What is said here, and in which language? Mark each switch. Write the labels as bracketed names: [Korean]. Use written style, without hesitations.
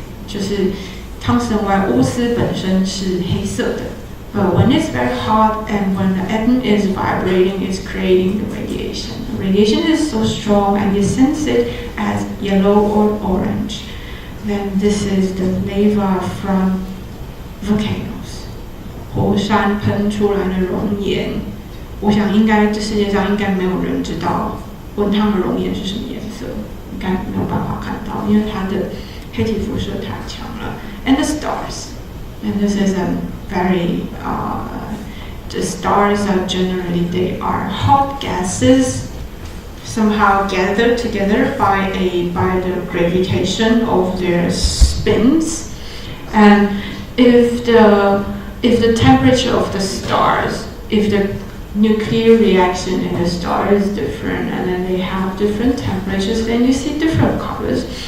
[Chinese] 就是 tungsten wire 钨丝本身是黑色的。 [English] But when it's very hot and when the atom is vibrating, it's creating the radiation. The radiation is so strong and you sense it as yellow or orange. Then this is the lava from volcanoes. [Chinese] 火山喷出来的熔岩。我想应该这世界上应该没有人知道温汤的熔岩是什么颜色，应该没有办法看到，因为它的黑体辐射太强了。 [English] And the stars, and this is a very the stars are generally they are hot gases somehow gathered together by the gravitation of their spins, and if the temperature of the stars, if the nuclear reaction in the star is different and then they have different temperatures, then you see different colors.